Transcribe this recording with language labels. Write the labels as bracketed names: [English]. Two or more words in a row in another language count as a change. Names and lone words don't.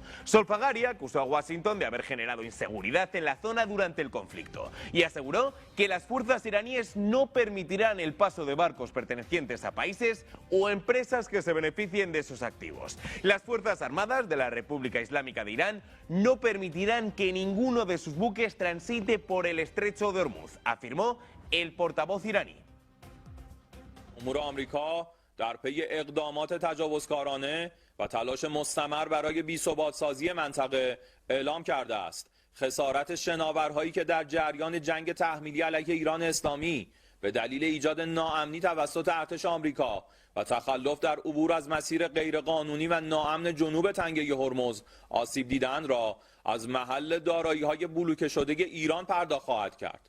[Spanish] Solfagari acusó a Washington de haber generado inseguridad en la zona durante el conflicto y aseguró que las fuerzas iraníes no permitirán el paso de barcos pertenecientes a países o empresas que se beneficien de esos activos. Las Fuerzas Armadas de la República Islámica de Irán no permitirán que ninguno de sus buques transite por el estrecho de Hormuz, afirmó el portavoz iraní. [Persian] جمهور آمریکا در پی اقدامات تجاوزکارانه و تلاش مستمر برای بی‌ثبات‌سازی منطقه اعلام کرده است خسارت شناورهایی که در جریان جنگ تحمیلی علیه ایران اسلامی به دلیل ایجاد ناامنی توسط ارتش آمریکا و تخلف در عبور از مسیر غیرقانونی و ناامن جنوب تنگه هرمز آسیب دیده‌اند را از محل دارایی‌های بلوکه شده ایران پرداخت خواهد کرد.